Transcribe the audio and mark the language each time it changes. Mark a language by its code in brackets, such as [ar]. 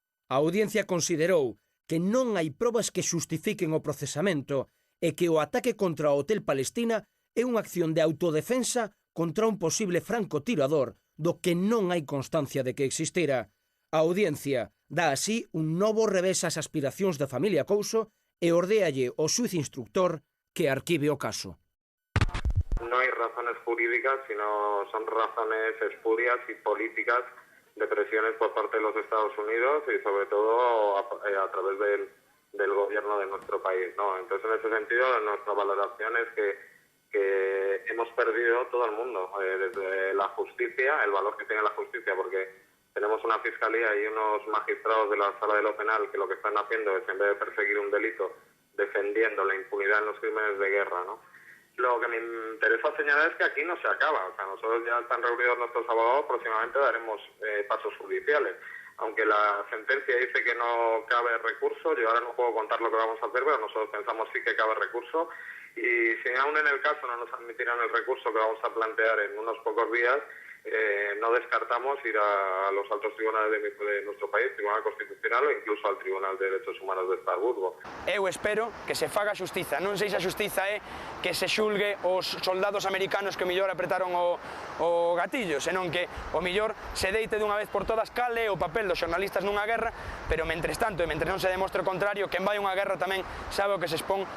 [gl] A Audiencia considerou que non hai probas que xustifiquen o procesamento e que o ataque contra o Hotel Palestina é unha acción de autodefensa contra un posible francotirador do que non hai constancia de que existira. A Audiencia dá así un novo revés ás aspiracións da familia Couso e ordéalle ao xuíz instructor que arquive o caso. [es] No hay razones jurídicas, sino son razones espurias y políticas de presiones por parte de los Estados Unidos y sobre todo a través del gobierno de nuestro país, ¿no? Entonces, en ese sentido, nuestra valoración es que hemos perdido todo el mundo, desde la justicia, el valor que tiene la justicia, porque tenemos una fiscalía y unos magistrados de la Sala de lo Penal que lo que están haciendo es, en vez de perseguir un delito, defendiendo la impunidad en los crímenes de guerra, ¿no? Lo que me interesa señalar es que aquí no se acaba. O sea, nosotros ya están reunidos nuestros abogados, próximamente daremos pasos judiciales. Aunque la sentencia dice que no cabe recurso, yo ahora no puedo contar lo que vamos a hacer, pero nosotros pensamos sí que cabe recurso. Y si aún en el caso no nos admitirán el recurso que vamos a plantear en unos pocos días, no descartamos ir a los altos tribunales de nuestro país, Tribunal Constitucional o incluso al Tribunal de Derechos Humanos de Estrasburgo. [gl] Eu espero que se faga xustiza. Non sei se a xustiza é que se xulgue os soldados americanos que o mellor apretaron o gatillo, senón que o mellor se deite dunha vez por todas cal é o papel dos xornalistas nunha guerra, pero mentres tanto e mentre non se demostre o contrario, quen vai a unha guerra tamén sabe o que se expón.